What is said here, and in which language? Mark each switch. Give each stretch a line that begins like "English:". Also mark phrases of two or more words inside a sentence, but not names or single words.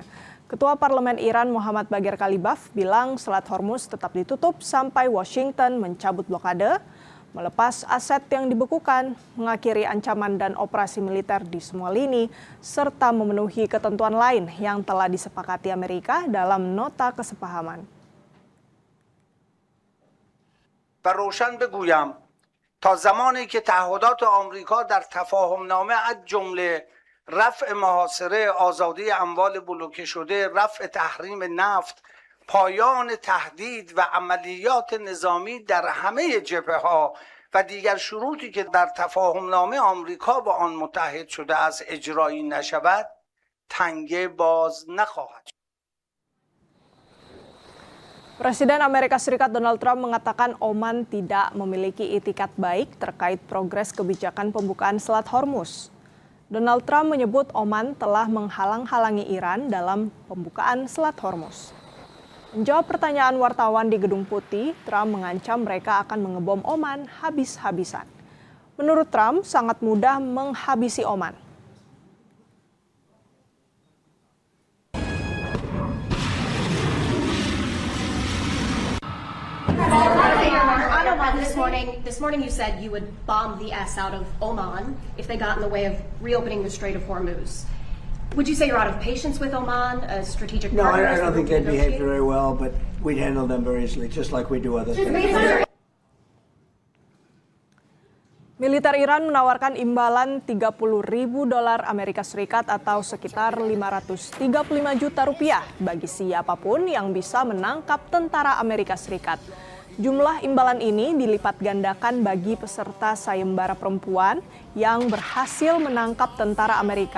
Indonesian: Ketua Parlemen Iran Mohammad Bagher Kalibaf bilang Selat Hormuz tetap ditutup sampai Washington mencabut blokade, melepas aset yang dibekukan, mengakhiri ancaman dan operasi militer di semua lini, serta memenuhi ketentuan lain yang telah disepakati Amerika dalam nota kesepahaman.
Persian: و روشن بگویم تا زمانی که تعهدات آمریکا در تفاهمنامه از جمله رفع محاصره آزادی اموال بلوکه شده، رفع تحریم نفت، پایان تهدید و عملیات نظامی در همه جبهه‌ها و دیگر شروطی که در تفاهمنامه آمریکا با آن متحد شده است اجرایی نشود، تنگه باز نخواهد شد.
Indonesian: Presiden Amerika Serikat Donald Trump mengatakan Oman tidak memiliki itikat baik terkait progres kebijakan pembukaan Selat Hormuz. Donald Trump menyebut Oman telah menghalang-halangi Iran dalam pembukaan Selat Hormuz. Menjawab pertanyaan wartawan di Gedung Putih, Trump mengancam mereka akan mengebom Oman habis-habisan. Menurut Trump, sangat mudah menghabisi Oman.
English: This morning you said you would bomb the S out of Oman if they got in the way of reopening the Strait of Hormuz. Would you say you're out of patience with Oman, a strategic No, partner? I don't think they behave very well, but we'd handle them very easily, just like we do other things.
Indonesian: Militer Iran menawarkan imbalan $30.000 Amerika Serikat atau sekitar 535 juta rupiah bagi siapapun yang bisa menangkap tentara Amerika Serikat. Jumlah imbalan ini dilipat gandakan bagi peserta sayembara perempuan yang berhasil menangkap tentara Amerika.